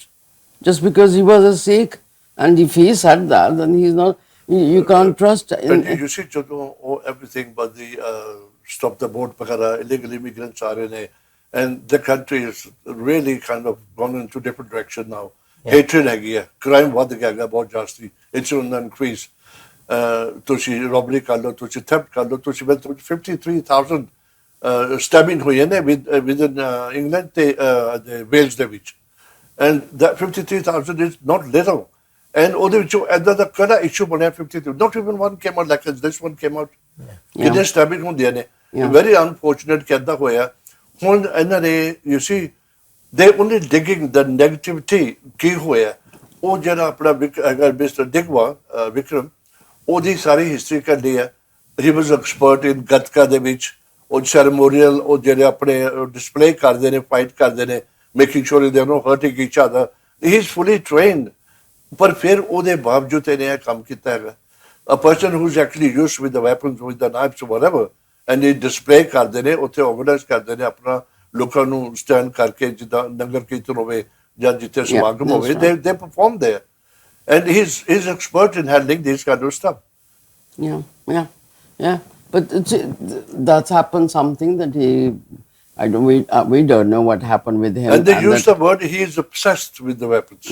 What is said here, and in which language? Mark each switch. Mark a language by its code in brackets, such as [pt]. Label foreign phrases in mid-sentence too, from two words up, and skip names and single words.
[en] Just because he was a Sikh, and if he said that, then he's not. You can't trust. But you see, everything but the stop the boat, illegal immigrants are in a, and the country is really kind of gone into different direction now. Yeah. [pa] Hatred ਹੈਗੀ ਹੈ, crime ਵੱਧ ਗਿਆ ਹੈਗਾ ਬਹੁਤ ਜਾਸਤੀ, [en] it's on the increase. [pa] ਤੁਸੀਂ robbery ਕਰ ਲਓ, ਤੁਸੀਂ theft ਕਰ ਲਓ, ਤੁਸੀਂ 53,000 stabbing ਹੋਈ ਹੈ ਨੇ within England ਤੇ Wales ਦੇ ਵਿੱਚ, [en] and that 53,000 is not little. [pa] And ਉਹਦੇ ਵਿੱਚੋਂ ਐਦਾਂ ਦਾ ਕਿਹੜਾ issue ਬਣਿਆ 53, [en] not even one came out like this one came out. [pa] ਕਿੰਨੇ stabbing ਹੁੰਦੀਆਂ ਨੇ, [en] very unfortunate [pa] ਕਿ ਐਦਾਂ ਹੋਇਆ. ਹੁਣ ਇਹਨਾਂ ਨੇ, [en] you see, they only digging the negativity [pa] ਕੀ ਹੋਇਆ. ਉਹ ਜਿਹੜਾ ਆਪਣਾ Mr. Digwa, Vikram, ਉਹਦੀ ਸਾਰੀ history ਕੱਢੀ ਹੈ. [en] He was expert in [pa] ਗੱਤਕਾ ਦੇ ਵਿੱਚ, ਉਹ ceremonial, ਉਹ ਜਿਹੜੇ ਆਪਣੇ display ਕਰਦੇ ਨੇ, fight ਕਰਦੇ ਨੇ, [en] making sure they are not hurting each other. He is fully trained. [pa] ਪਰ ਫਿਰ ਉਹਦੇ ਬਾਵਜੂਦ ਇਹਨੇ ਇਹ ਕੰਮ ਕੀਤਾ ਹੈਗਾ. [en] A person who's actually used with the weapons, with the knives, whatever, and he [pa] display ਕਰਦੇ ਨੇ, ਉੱਥੇ organize ਕਰਦੇ ਨੇ ਆਪਣਾ ਲੋਕਾਂ ਨੂੰ stand ਕਰਕੇ, ਜਿੱਦਾਂ ਨਗਰ ਕੀਰਤਨ ਹੋਵੇ ਜਾਂ ਜਿੱਥੇ ਸਮਾਗਮ ਹੋਵੇ, [en] they perform there. And he's expert in handling this kind of stuff. Yeah. But that's happened something that we don't know what happened with him. And they use the word, he is obsessed with the weapons.